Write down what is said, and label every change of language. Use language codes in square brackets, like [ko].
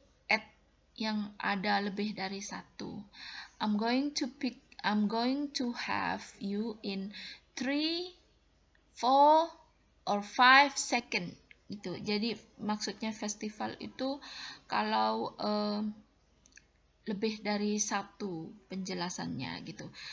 [id] At yang ada lebih dari satu. [en] I'm going to have you in 3, 4, or 5 seconds gitu. [id] Jadi maksudnya festival itu kalau lebih dari satu penjelasannya gitu.